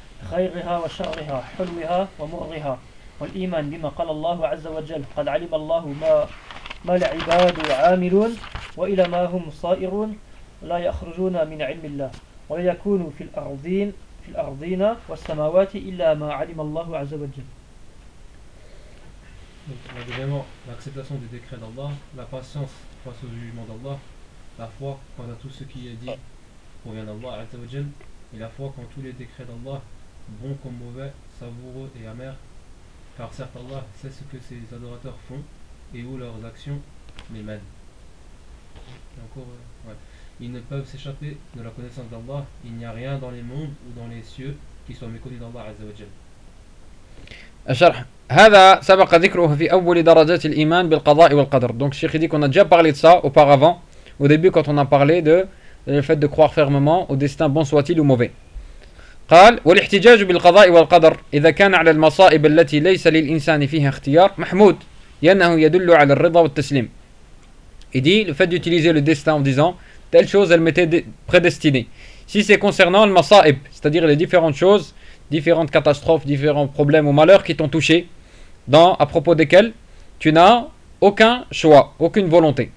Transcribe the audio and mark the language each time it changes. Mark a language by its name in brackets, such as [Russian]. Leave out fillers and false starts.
[Arabic] خيرها وشرها حلوها ومرها والإيمان بما قال الله عز وجل قد علم الله ما العباد عاملون وإلى ما هم صائرون لا يخرجون من علم الله ولا يكون في الأرضين والسماوات إلا ما علم الله عز وجل. [French] Évidemment, l'acceptation des décrets d'Allah, la patience face au jugement d'Allah, la foi quant à tout ce qui est dit provient d'Allah عز وجل, et la foi quant à tous les décrets d'Allah, bon comme mauvais, savoureux et amer, car certes Allah sait ce que ses adorateurs font et où leurs actions les mènent. Ils ne peuvent s'échapper de la connaissance d'Allah. Il n'y a rien dans les mondes ou dans les cieux qui soit méconnu d'Allah Azza wa Jalla. [Arabic] الشرح هذا سبق ذكره في أول درجات الإيمان بالقضاء والقدر. [French] Donc, Cheikh dit qu'on a déjà parlé de ça auparavant, au début quand on a parlé de le fait de croire fermement au destin, bon soit-il ou mauvais. [Arabic] قال والاحتجاج بالقضاء والقدر إذا كان على المصائب التي ليس للإنسان فيها اختيار محمود لأنه يدل على الرضا والتسليم. [French] Il dit le fait d'utiliser le destin en disant telle chose elle m'était prédestinée. Si c'est concernant le masaib, c'est-à-dire les différentes choses, différentes catastrophes, différents problèmes ou malheurs qui t'ont touché, dans, à propos desquels tu n'as aucun choix, aucune volonté.